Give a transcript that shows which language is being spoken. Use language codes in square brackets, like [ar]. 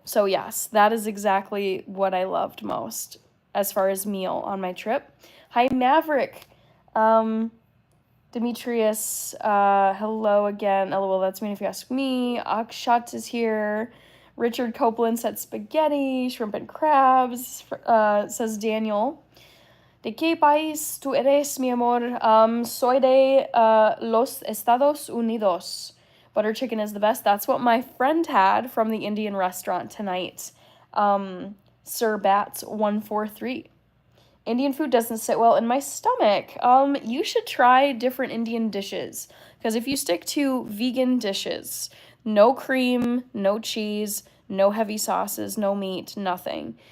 [en] So yes, that is exactly what I loved most as far as meal on my trip. Hi, Maverick. Demetrius, hello again. LOL, that's me if you ask me. Akshat is here. Richard Copeland said spaghetti, shrimp and crabs, says Daniel. [es] ¿De qué país tú eres, mi amor? Soy de los Estados Unidos. [en] Butter chicken is the best. That's what my friend had from the Indian restaurant tonight. Sir Bats 143. Indian food doesn't sit well in my stomach. You should try different Indian dishes, because if you stick to vegan dishes, no cream, no cheese, no heavy sauces, no meat, nothing.